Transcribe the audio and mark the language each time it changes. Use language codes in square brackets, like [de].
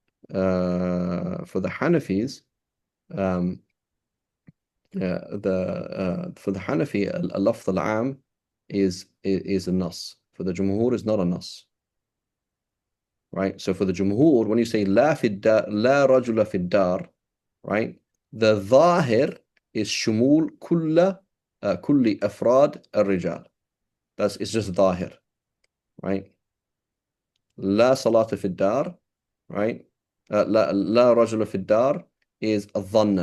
[en] For the Hanafis, um, for the Hanafi, al-lafz al-am is a nas. For the Jumhur, is not a nas. Right? So for the Jumhur, when you say [ar] لا في الدار, لا رجل في الدار, [en] right? [ar] The ظاهر is شمول كل أفراد الرجال. [en] It's just ظاهر, right? [ar] لا صلاة في الدار, [en] right? [ar] لا رجل في الدار is ظنا.